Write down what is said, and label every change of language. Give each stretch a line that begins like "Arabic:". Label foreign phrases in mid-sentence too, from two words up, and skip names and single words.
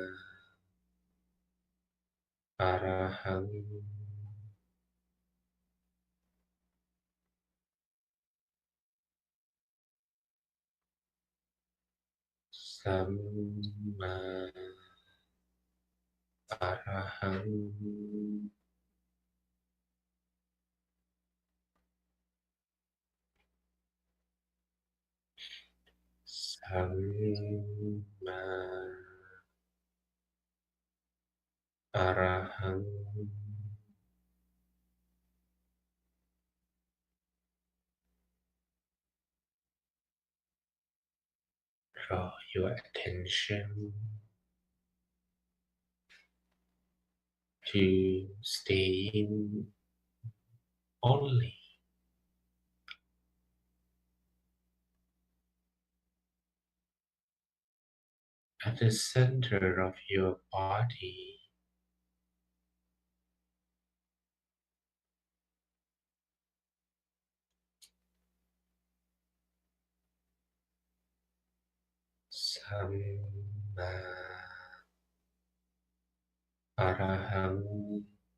Pali: Arahang Samma Arahang Samma
English: Arahang Draw your attention to staying only at the center of your body.
Pali: Samma Arahang